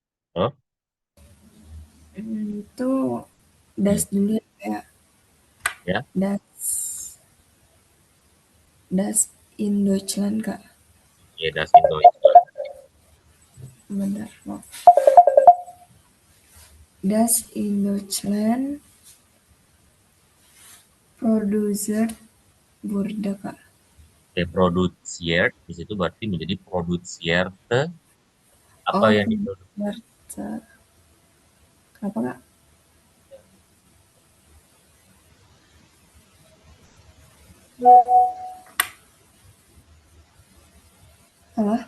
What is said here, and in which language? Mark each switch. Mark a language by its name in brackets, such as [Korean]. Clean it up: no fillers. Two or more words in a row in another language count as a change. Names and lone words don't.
[Indonesian] Oh, Itu hmm. das dulu ya. Ya, [German] Das, das in Deutschland Kak. [Indonesian] ya, [German] das in Deutschland. [Indonesian] Bentar, maaf. [German] Das in Deutschland produziert wurde Kak. [Indonesian] Oke, produziert di situ berarti menjadi produzierte apa Oh, yang diproduksi? produziert. Kenapa Kak? Salah?